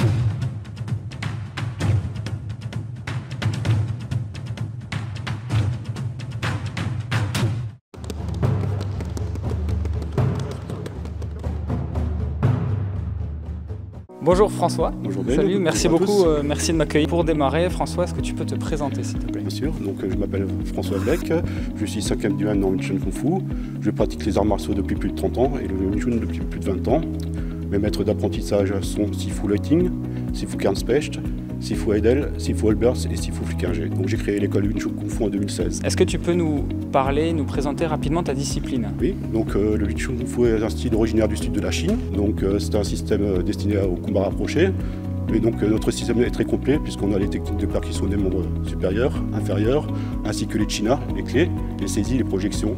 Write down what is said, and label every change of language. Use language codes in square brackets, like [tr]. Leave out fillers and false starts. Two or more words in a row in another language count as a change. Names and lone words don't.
[fr] Bonjour François. Bonjour Ben. Salut, merci beaucoup, merci de m'accueillir. Pour démarrer, François, est-ce que tu peux te présenter s'il te plaît? Bien sûr, donc je m'appelle François Bleck, je suis 5e du dans Wing Chun Kung Fu. Je pratique les arts martiaux depuis plus de 30 ans et le Wing Chun depuis plus de 20 ans. Mes maîtres d'apprentissage sont Sifu Lighting, Sifu Kernspecht, Sifu Heidel, Sifu Holbers et Sifu Flickinger. Donc j'ai créé l'école Wing Chun Kung Fu en 2016. Est-ce que tu peux nous parler, nous présenter rapidement ta discipline? Oui, donc le Wing Chun Kung Fu est un style originaire du sud de la Chine. Donc c'est un système destiné au combat rapproché. Et donc notre système est très complet puisqu'on a les techniques de percussion des membres supérieurs, inférieurs, ainsi que les chinas, les clés, les saisies, les projections.